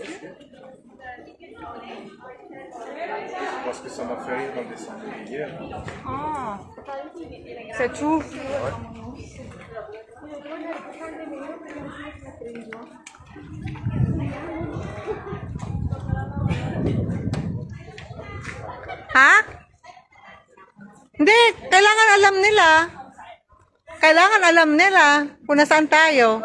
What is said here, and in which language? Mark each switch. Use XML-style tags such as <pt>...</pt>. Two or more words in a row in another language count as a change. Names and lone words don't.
<fr>Parce que ça m'a fait rire en descendant hier. C'est tout. Ha?</fr> <tl>Hindi, kailangan alam nila. Kailangan alam nila kung nasaan tayo.</tl>